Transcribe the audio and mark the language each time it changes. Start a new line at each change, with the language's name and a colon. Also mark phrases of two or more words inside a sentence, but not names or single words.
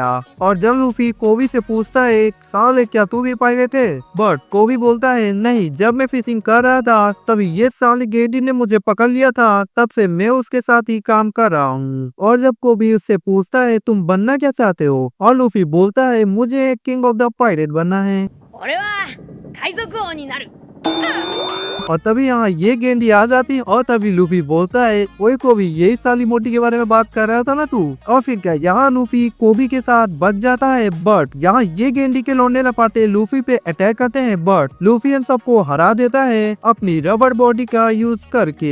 Hindi: और जब लूफी कोबी से पूछता है, साले क्या तू भी पायरेट है, बट कोबी बोलता है, नहीं, जब मैं फिशिंग कर रहा था तभी ये साले गेडी ने मुझे पकड़ लिया था, तब से मैं उसके साथ ही काम कर रहा हूँ। और जब कोबी उससे पूछता है, तुम बनना क्या चाहते हो, और लूफी बोलता है, मुझे
English: King of the Pirate
Hindi: बनना है।
Japanese: 俺は海賊王になる。
Hindi: और तभी यहाँ ये गेंडी आ जाती है और तभी लूफी बोलता है, ओए कोबी, यही साली मोटी के बारे में बात कर रहा था ना तू। और फिर क्या, यहाँ लूफी कोबी के साथ बच जाता है। बट यहाँ ये गेंडी के लौंडे लपाटे लूफी पे अटैक करते हैं, बट लूफी इन सबको हरा देता है अपनी
English: rubber body
Hindi: का यूज करके।